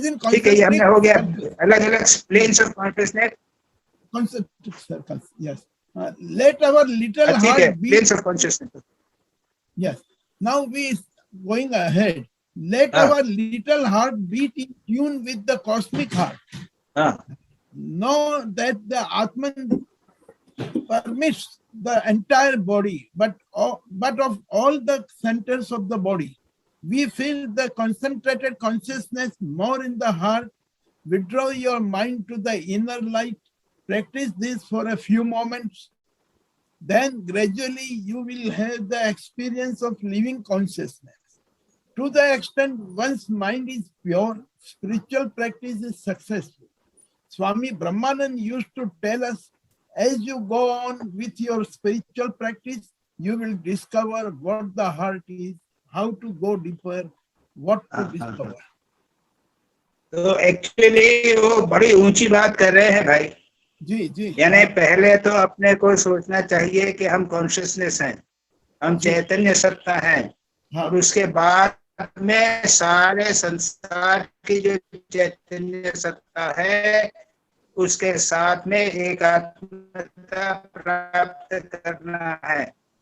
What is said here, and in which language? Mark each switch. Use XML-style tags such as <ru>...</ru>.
<hi>ठीक है, ये हमने हो गया अलग अलग</hi> <en>planes of consciousness. Concentric circles, yes. Let our little heart beat. Planes of consciousness. Yes. Now we going ahead. Let our little heart beat in tune with the cosmic heart. Know that the Atman permits the entire body, but of all the centers of the body, we feel the concentrated consciousness more in the heart. Withdraw your mind to the inner light. Practice this for a few moments. Then gradually you will have the experience of living consciousness. To the extent one's mind is pure, spiritual practice is successful. Swami Brahmanand used to tell us, as you go on with your spiritual practice, you will discover what the heart is, how to go deeper, what to discover.</en> <hi>तो actually वो बड़ी ऊंची बात कर रहे हैं भाई जी जी। यानी पहले तो अपने को सोचना चाहिए कि हम कॉन्शियसनेस हैं, हम चैतन्य सत्ता हैं, और उसके बाद में सारे संसार की जो चैतन्य सत्ता है उसके साथ में एकात्मता प्राप्त करना है।</hi>